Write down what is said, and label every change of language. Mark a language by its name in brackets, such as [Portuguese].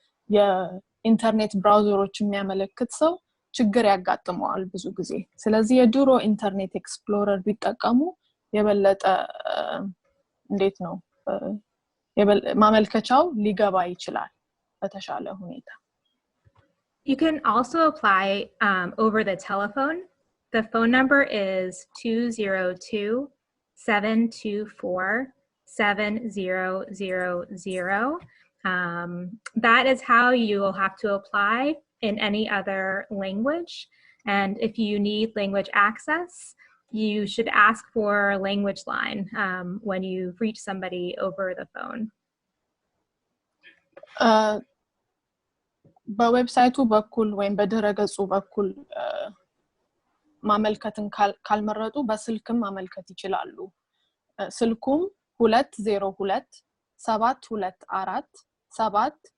[Amharic] የኢንተርኔት ብራውዘሮች የሚያመለክት ሰው ችግር ያጋጥመዋል ብዙ ጊዜ። ስለዚህ የድሮ ኢንተርኔት ኤክስፕሎረር ቢጠቀሙ የበለጠ እንዴት ነው ማመልከቻው ሊገባ ይችላል በተሻለ ሁኔታ። [English] You can also apply over the telephone. The phone number is 202-724-7000. That is how you will have to apply in any other language. And if you need language access, you should ask for a language line when you reach somebody over the phone. [Amharic] በዌብሳይቱ በኩል ወይም በድረገጹ በኩል ማመልከትን ካልመረጡ በስልክም ማመልከት ይችላሉ። ስልኩም 202-724-7000